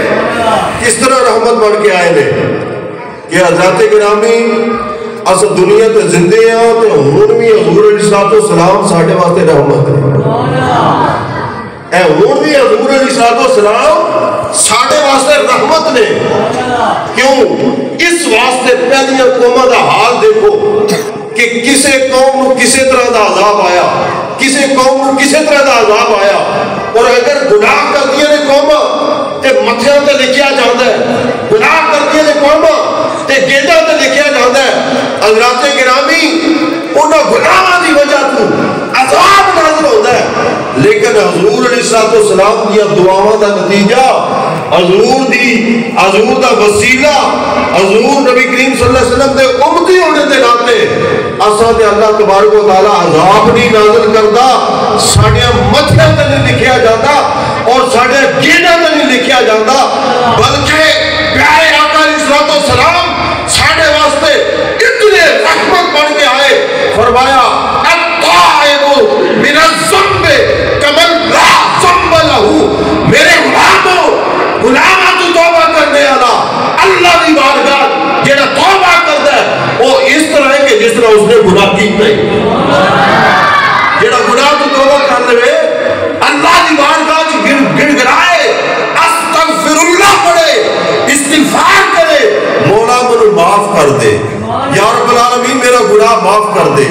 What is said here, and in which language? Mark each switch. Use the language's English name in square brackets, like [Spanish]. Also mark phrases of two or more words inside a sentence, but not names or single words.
[Punjabi] کس طرح رحمت بن کے آئے نے کہ حضرات گرامی اس دنیا تے زندے ہیں تے ہن بھی حضور [Arabic] علیہ السلام [Punjabi] ساڈے واسطے رحمت ہے. اے ہن بھی حضور [Arabic] علیہ السلام [Punjabi] ساڈے واسطے رحمت نے. کیوں؟ اس واسطے پہلیاں قوماں دا حال دیکھو کہ کسے قوم کو کسے طرح دا عذاب آیا, کسے قوم کو کسے طرح دا عذاب آیا. اور اگر گناہ کر دیے نے قوماں تے متھیاں تے لکھیا جاندا ہے, گناہ کر دیے نے قوماں تے گیڈاں تے لکھیا جاندا ہے. حضرات گرامی انہاں گناہاں دی وجہ تو [Urdu] عذاب نازل ہوتا ہے, [Punjabi] لیکن حضور [Arabic] علیہ السلام [Punjabi] دیا دعاواں دا نتیجہ, حضور دا وسیلہ, حضور نبی کریم [Arabic] صلی اللہ علیہ وسلم [Punjabi] دے امتی ہونے دے ناطے اساں تے [Arabic] اللہ تبارک و تعالی [Punjabi] عذاب نہیں نازل کردا, ساڈے متھیاں تے نہیں لکھیا جاندا اور ساڈے گیڈاں تے نہیں لکھیا جاندا, بلکہ پیارے آقا [Arabic] علیہ السلام [Punjabi] ساڈے واسطے اتنے رحمت بن کے آئے. [Arabic] فرمایا من الذنب کمن لا ذنب له, [Punjabi] میرے غلاموں تو توبہ کرنے والا اللہ دی بارگاہ جڑا توبہ کردا ہے وہ اس طرح ہے کہ جس طرح اس نے گناہ کیتا ہے. جڑا گناہ تو توبہ کر لے اللہ دی بارگاہ وچ گڑگڑائے [Arabic] استغفر اللہ [Punjabi] پڑھے, استغفار کرے, [Urdu] مولا مجھے معاف کر دے, [Arabic] یا رب العالمین [Urdu] میرا گناہ معاف کر دے.